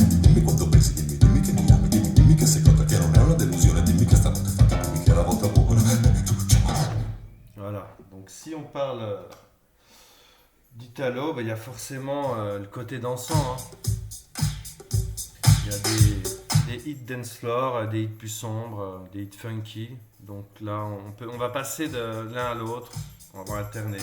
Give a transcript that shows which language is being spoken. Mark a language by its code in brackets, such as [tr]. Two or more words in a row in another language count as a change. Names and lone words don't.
[it] Dimmi quanto pensi, dimmi che mi ami, dimmi che secondo te non è una delusione, dimmi che stanotte fatta, dimmi che era volta buona. E tu ciao. [fr] Voilà. Donc, si on parle d'italo, ben, il y a forcément le côté dansant, hein. Il y a des hits dance floor, des hits plus sombres, des hits funky. Donc là, on va passer de l'un à l'autre, on va alterner.